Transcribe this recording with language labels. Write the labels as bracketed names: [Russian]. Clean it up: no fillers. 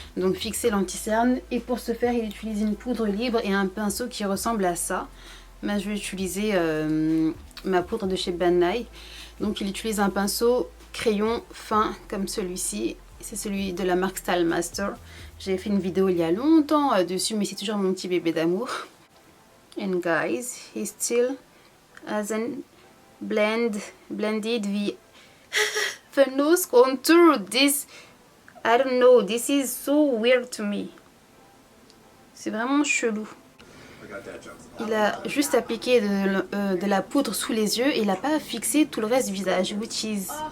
[French] Donc fixer l'anti-cerne. Et pour ce faire, il utilise une poudre libre et un pinceau qui ressemble à ça. Moi, je vais utiliser ma poudre de chez Ben Nye. Donc il utilise un pinceau crayon fin comme celui-ci. C'est celui de la marque Style Master. J'ai fait une vidéo il y a longtemps dessus, mais c'est toujours mon petit bébé d'amour. [English] And guys, he still hasn't blended the nose contour. This, I don't know, this is so weird to me. [French] C'est vraiment chelou. Il a juste appliqué de la poudre sous les yeux et il n'a pas fixé tout le reste du visage, [English] which is...